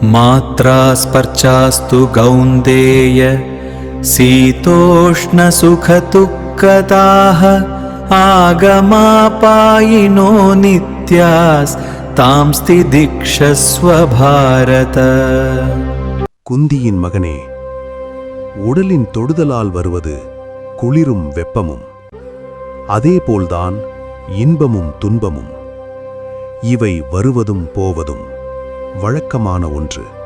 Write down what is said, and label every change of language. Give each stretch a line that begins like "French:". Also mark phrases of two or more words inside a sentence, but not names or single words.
Sanskrit: मात्रा स्पर्शास्तु कौन्तेय शीतोष्णसुखदुःखदाः आगमापायिनो नित्यास्तांस्ति दीक्षस्व भारत.
Tamil: குந்தியின் மகனே, உடலின் தொடுதலால் வருவது குளிரும் வெப்பமும், அதேபோல்தான் இன்பமும் துன்பமும். இவை வருவதும் போவதும் வழக்கமான ஒன்று.